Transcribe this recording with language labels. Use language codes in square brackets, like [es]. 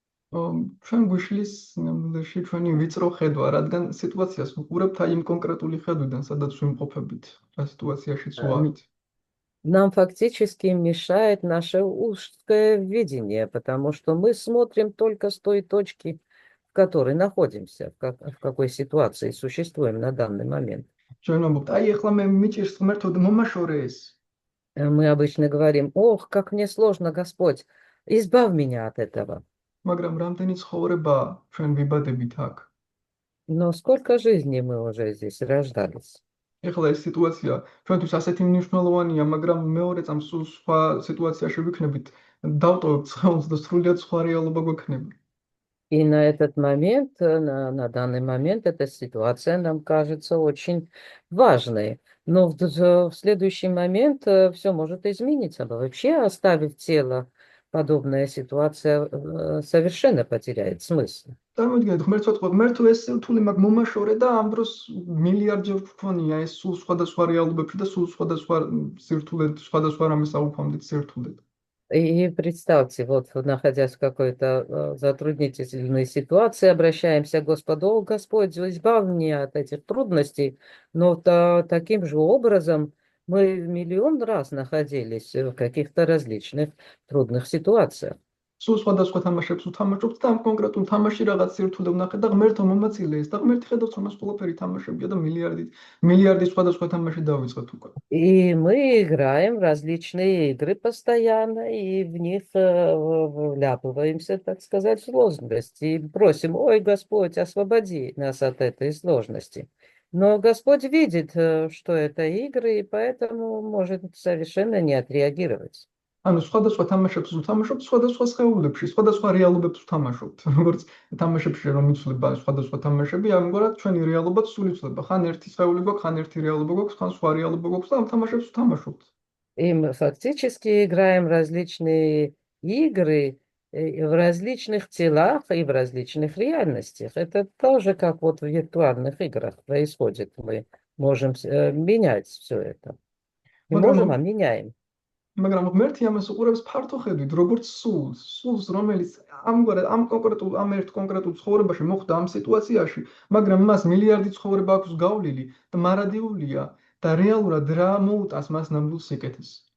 [ka] ჩვენ გვიშლის ნამდვილში ჩვენი ვიწრო ხედვა, რადგან სიტუაციას ვუყურებთ აი იმ კონკრეტული ხედვიდან, სადაც ვიმყოფებით, რა სიტუაციაშიც ვართ. [ru] Нам фактически мешает наше узкое видение, потому что мы смотрим только с той точки, в которой находимся, в какой ситуации существуем на данный момент. [ka] ჩვენ ვამბობთ, აი ეხლა მე მიჭირს ღმერთო და მომაშორე ეს. [ru] Мы обычно говорим, ох, как мне сложно, Господь, избавь меня от этого. [ka] მაგრამ რამდენი ცხოვრებაა ჩვენ ვიბადებით აქ. [ru] Но сколько жизней мы уже здесь рождались. [ka] ეხლა ეს სიტუაცია ჩვენთვის ასეთი მნიშვნელოვანია, მაგრამ მეორე წამს სულ სხვა სიტუაციაში ვიქნებით, დავტოვებთ ცხენს და სრულიად სხვა რეალობა გვექნება. [ru] И на этот момент, на данный момент, эта ситуация нам кажется очень важной. Но в следующий момент все может измениться. Вообще, оставив тело, подобная ситуация совершенно потеряет смысл. [ka] წარმოიდგინეთ, ღმერთს ვთქვათ, ღმერთო ეს სირთულე მაგ მომაშორე და ამ დროს მილიარდჯერ ვქონია ეს სულ სხვადასხვა რეალობებში და სულ სხვადასხვა სირთულე, სხვადასხვა რამეს აუქვამდით სირთულე. [ru] И представьте, вот находясь в какой-то затруднительной ситуации, обращаемся к Господу, о Господь, избавь меня от этих трудностей, но таким же образом мы миллион раз находились в каких-то различных трудных ситуациях. [ka] სულ სხვადასხვა თამაშებს უთამაშობთ და ამ კონკრეტულ თამაში რაღაც სირთულე ვნახეთ და ღმერთო მომაწილე ეს და ღმერთი ხედავს რომ ეს ყველაფერი თამაშებია და მილიარდი სხვადასხვა თამაში დავიწყეთ უკვე. [ru] И мы играем в различные игры постоянно, и в них вляпываемся, так сказать, в сложности. И просим, ой, Господь, освободи нас от этой сложности. Но Господь видит, что это игры, и поэтому может совершенно не отреагировать. [ka] ანუ სხვადასხვა თამაშებს უთამაშობთ სხვადასხვა სხეულებში, სხვადასხვა რეალობებს უთამაშობთ. როგორც თამაშებში რომ იცვლება სხვადასხვა თამაშები, ამგვარად ჩვენი რეალობაც სულ იცვლება. ხან ერთი სხეული გვაქვს, ხან ერთი რეალობა გვაქვს, ხან სხვა რეალობა გვაქვს და ამ თამაშებს უთამაშობთ. [ru] И мы фактически играем различные игры в различных телах и в различных реальностях. Это тоже как вот в виртуальных играх происходит. Мы можем менять все это. Не можем, а меняем. [ka] მაგრამ ღმერთი ამას უყურებს ფართო ხედვით, როგორც სულს, რომელიც ამგვარად ამ ერთ კონკრეტულ ცხოვრებაში მოხდა ამ სიტუაციაში, მაგრამ მას მილიარდი ცხოვრება აქვს გავლილი და მარადიულია და რეალურად რა მოუტანს მას ნამდვილ სიკეთეს.